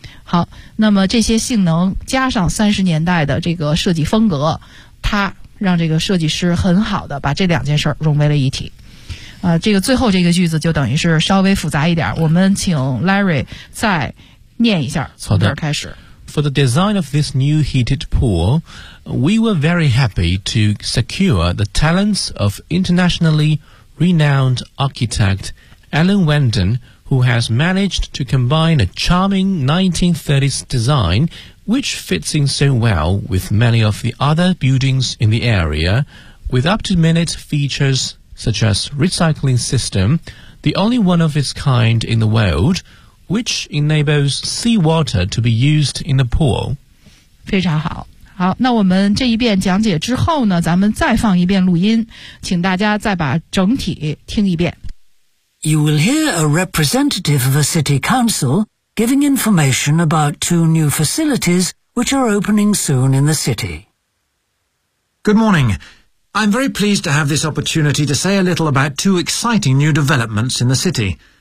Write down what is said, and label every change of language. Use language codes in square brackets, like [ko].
[zh] 好，那么这些性能加上30年代的这个设计风格，它让这个设计师很好的把这两件事融为了一体。这个最后这个句子就等于是稍微复杂一点，我们请 Larry 再念一下，从这儿开始。 [en] For the design of this new heated pool, we were very happy to secure the talents of internationally renowned architect Alan Wenden, who has managed to combine a charming 1930s design which fits in so well with many of the other buildings in the area, with up-to-minute features such as recycling system, the only one of its kind in the world,which enables seawater to be used in the pool. [zh] 非常好。好，那我们这一遍讲解之后呢，咱们再放一遍录音，请大家再把整体听一遍。 [en] You will hear a representative of a city council giving information about two new facilities which are opening soon in the city. Good morning. I'm very pleased to have this opportunity to say a little about two exciting new developments in the city.